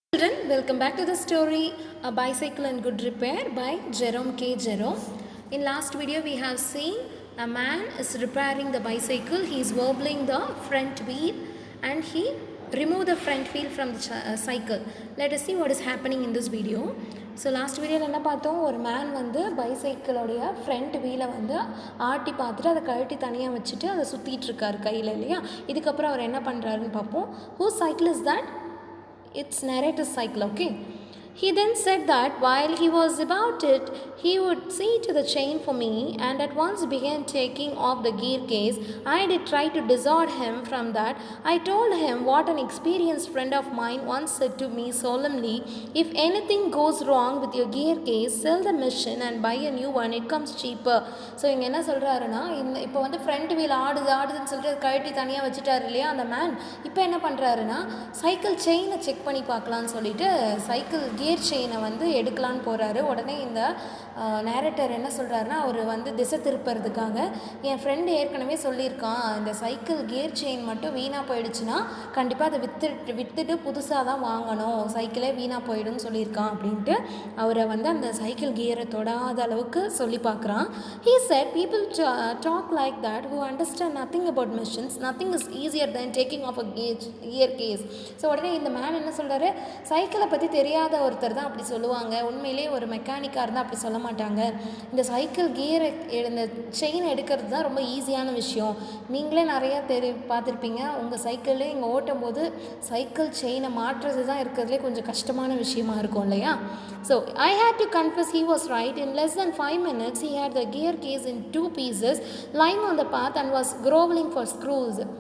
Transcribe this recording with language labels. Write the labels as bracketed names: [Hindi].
[English] Children, welcome back to the story A Bicycle in Good Repair by Jerome K. Jerome. In last video we have seen a man is repairing the bicycle. He is wobbling the front wheel and he removed the front wheel from the cycle. Let us see what is happening in this video. [Tamil] So last வீடியோவில் என்ன பார்த்தோம், ஒரு man வந்து பைசைக்கிளோடைய front வீலை வந்து ஆட்டி பார்த்துட்டு அதை கழட்டி தனியாக வச்சுட்டு அதை சுற்றிட்டு இருக்காரு கையில் இல்லையா. இதுக்கப்புறம் அவர் என்ன பண்ணுறாருன்னு பார்ப்போம். [English] Who cycle is that? It's narrator's cycle, okay. He then said that while he was about it, he would see to the chain for me and at once began taking off the gear case. I did try to dissuade him from that. I told him what an experienced friend of mine once said to me solemnly, if anything goes wrong with your gear case, sell the machine and buy a new one, it comes cheaper. [Tamil] So இங்கே என்ன சொல்கிறாருன்னா, இப்போ வந்து front wheel ஆடுதுன்னு சொல்லிட்டு கழட்டி தனியாக வச்சுட்டாரு இல்லையா அந்த மேன். இப்போ என்ன பண்ணுறாருன்னா, சைக்கிள் செயினை செக் பண்ணி பார்க்கலான்னு சொல்லிட்டு சைக்கிள் கியர் செயினை வந்து எடுக்கலான்னு போகிறாரு. உடனே இந்த நேரேட்டர் என்ன சொல்கிறாருன்னா, அவர் வந்து திசை திருப்புறதுக்காக, என் ஃப்ரெண்டு ஏற்கனவே சொல்லியிருக்கான், இந்த சைக்கிள் கியர் செயின் மட்டும் வீணாக போயிடுச்சுன்னா கண்டிப்பாக அதை விற்றுட்டு புதுசாக தான் வாங்கணும், சைக்கிளே வீணாக போயிடும்னு சொல்லியிருக்கான் அப்படின்ட்டு அவரை வந்து அந்த சைக்கிள் கியரை தொடாத அளவுக்கு சொல்லி பார்க்குறான். [English] He said people talk like that who understand nothing about machines. Nothing is easier than taking off a gear case. [Tamil] So உடனே இந்த மேன் என்ன சொல்கிறாரு, சைக்கிளை பற்றி தெரியாத ஒருத்தர் தான் அப்படி சொல்லுவாங்க, உண்மையிலே ஒரு மெக்கானிக்காக இருந்தால் அப்படி சொல்ல மாட்டாங்க. இந்த சைக்கிள் கியரை இந்த செயின் எடுக்கிறது தான் ரொம்ப ஈஸியான விஷயம். நீங்களே நிறையா பார்த்துருப்பீங்க, உங்கள் சைக்கிளே இங்கே ஓட்டும் போது சைக்கிள் செயினை மாற்றுறது தான் இருக்கிறதுலே கொஞ்சம் கஷ்டமான விஷயமா இருக்கும் இல்லையா. [English] So I had to confess he was right. In less than 5 minutes he had the gear case in 2 pieces lying on the path and was groveling for screws.